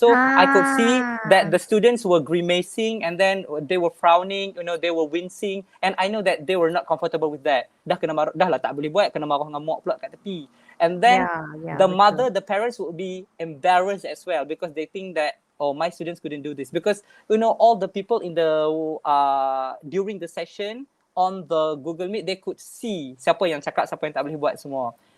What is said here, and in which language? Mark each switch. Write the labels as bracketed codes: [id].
[en] So I could see that the students were grimacing, and then they were frowning, they were wincing, and I know that they were not comfortable with that. [ms] Dah lah tak boleh buat, kena marah dengan mak pula kat tepi. [en] And then the parents would be embarrassed as well because they think that, oh, my students couldn't do this, because all the people in the during the session on the Google Meet, they could see [ms] siapa yang cakap, siapa yang tak boleh buat semua.